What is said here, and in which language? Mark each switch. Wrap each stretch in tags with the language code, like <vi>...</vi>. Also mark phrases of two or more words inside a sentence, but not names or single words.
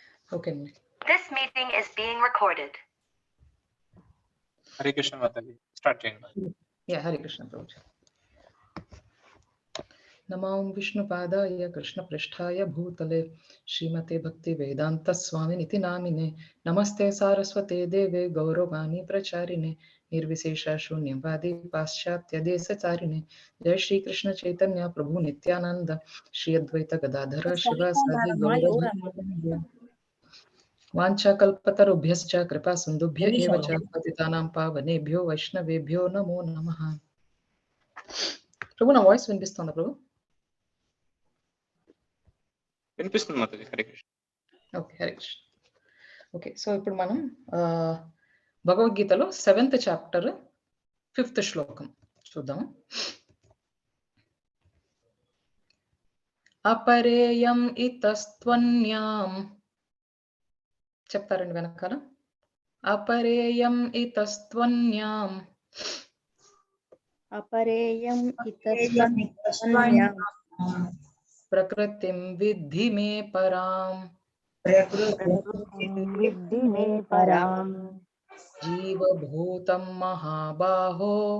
<en>Okay. This meeting is being recorded. Hare Krishna Mataji. Start change. Yeah, Hare Krishna Prabhuji.</en> <sa>नमो विष्णुपादाय कृष्णपृष्ठाय भूतले श्रीमते भक्ति वेदांत स्वामिनिति नामिने नमस्ते सारस्वते देवे गौरवाणी प्रचारिणे निर्विशेष शून्यवादी पाश्चात्य देशचारिणे जय श्री कृष्ण चैतन्य प्रभु नित्यानंद श्री अद्वैत गदाधर शिवासादि गौरभक्तवृंद वाञ्छाकल्पतरुभ्यश्च कृपा सिन्धुभ्य एव च पतितानां पावनेभ्यो वैष्णवेभ्यो नमो नमः.</sa> <te>ప్రభు నా వాయిస్ వినిపిస్తుందా ప్రభు? వినిపిస్తుంది మాతాజీ. హరే కృష్ణ. ఓకే, హరే కృష్ణ. ఓకే, సో ఇప్పుడు మనం భగవద్గీతలో 7th చాప్టర్ 5th శ్లోకం చూద్దాం.</te> <sa>అపరేయం ఇతస్త్వన్యాం,</sa> <te>చెప్తారండి వెనకాల.</te> <sa>అపరేయం ఇతస్త్వన్యాం अपरेयम इतस्त्वन्याम ప్రకృతిం విద్ధి మే పరాం विद्धि मे पराम జీవభూతం మహాబాహో</sa>